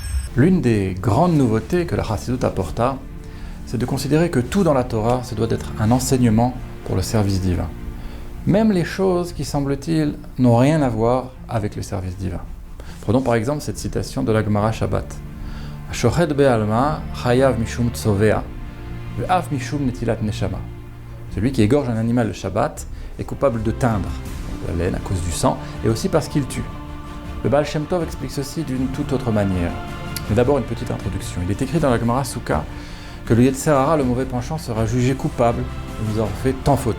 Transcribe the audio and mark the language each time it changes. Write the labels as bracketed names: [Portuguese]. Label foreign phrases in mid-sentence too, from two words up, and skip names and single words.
[French] L'une des grandes nouveautés que la Chassidut apporta, c'est de considérer que tout dans la Torah, se doit d'être un enseignement pour le service divin. Même les choses qui, semble-t-il, n'ont rien à voir avec le service divin. Prenons par exemple cette citation de la Gemara Shabbat. [Hebrew] שוחט בעלמא חייב משום צובע, ואף משום נטילת נשמה. [French] Celui qui égorge un animal le Shabbat est coupable de teindre la laine à cause du sang, et aussi parce qu'il tue. Le Baal Shem Tov explique ceci d'une toute autre manière. Mais d'abord une petite introduction. Il est écrit dans la Gemara Souka que le [Hebrew] יצר הרע, [French] le mauvais penchant, sera jugé coupable de nous avoir fait tant fauter.